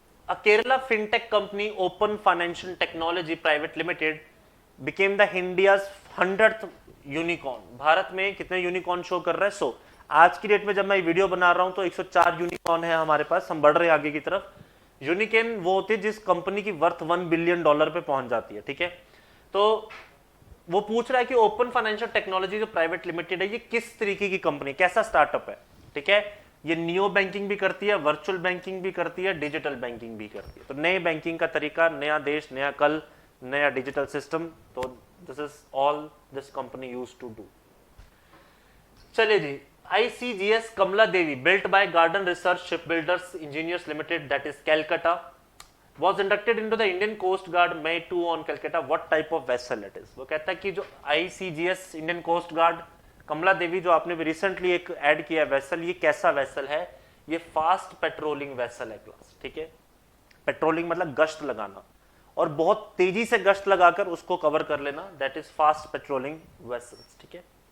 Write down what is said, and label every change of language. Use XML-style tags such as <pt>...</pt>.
<en>A Kerala fintech company Open Financial Technology Private Limited became the India's 100th unicorn.</en> <hi>Bharat में कितने unicorn show कर रहा है? 100। आज की डेट में जब मैं वीडियो बना रहा हूं तो 104 यूनिकॉर्न है हमारे पास, हम बढ़ रहे हैं आगे की तरफ। यूनिकॉर्न वो होती है जिस कंपनी की वर्थ $1 बिलियन पे पहुंच जाती है, ठीक है। तो वो पूछ रहा है कि ओपन फाइनेंशियल टेक्नोलॉजी जो प्राइवेट लिमिटेड है ये किस तरीके की कंपनी, कैसा स्टार्टअप है, ठीक है। ये नियो बैंकिंग भी करती है, वर्चुअल बैंकिंग भी करती है, डिजिटल बैंकिंग भी करती है। तो नए बैंकिंग का तरीका, नया देश, नया कल, नया डिजिटल सिस्टम, तो</hi> <en>This is all this company used to do.</en> <hi>चलिए जी,</hi> <en>ICGS Kamala Devi built by Garden Research Shipbuilders Engineers Limited, that is Calcutta, was inducted into the Indian Coast Guard May 2 on Calcutta. What type of vessel it is?</en> <hi>वो कहता है कि जो ICGS Indian Coast Guard कमला देवी जो आपने भी recently एक add किया वेसल, ये कैसा वेसल है? ये फास्ट पेट्रोलिंग वेसल है क्लास, ठीक है। पेट्रोलिंग मतलब गश्त लगाना, और बहुत तेजी से गश्त लगाकर उसको कवर कर लेना,</hi> <en>that is fast patrolling vessels,</en> <hi>ठीक है।</hi>